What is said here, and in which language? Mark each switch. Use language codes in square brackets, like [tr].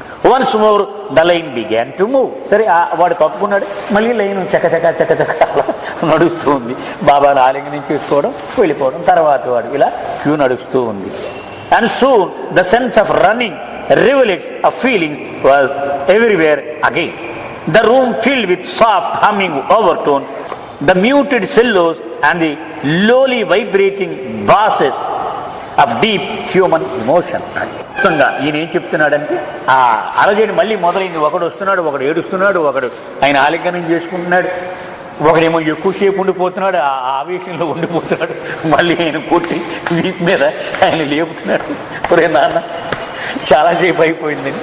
[en] Once more the line began to move. [te] సరే వాడు తప్పుకున్నాడు, మళ్ళీ లైన్ చకచక నడుస్తూ ఉంది. బాబాను ఆలింగనం చేసుకోవడం, వెళ్ళిపోవడం, తర్వాత వాడు ఇలా క్యూ నడుస్తూ ఉంది. [en] And soon the sense of running revels of feelings was everywhere again. The room filled with soft humming overtone, the muted cellos and the lowly vibrating basses of deep human emotion. [te] ఈయన ఏం చెప్తున్నాడంటే ఆ అలజడి మళ్ళీ మొదలైంది. ఒకడు వస్తున్నాడు, ఒకడు ఏడుస్తున్నాడు, ఒకడు ఆయన ఆలింగనం చేసుకుంటున్నాడు, ఒకడేమో ఎక్కువసేపు ఉండిపోతున్నాడు, ఆ ఆవేశంలో ఉండిపోతున్నాడు. మళ్ళీ ఆయన కొట్టి వీపు మీద ఆయన లేపుతున్నాడు, ఒరే నాన్న చాలాసేపు అయిపోయింది.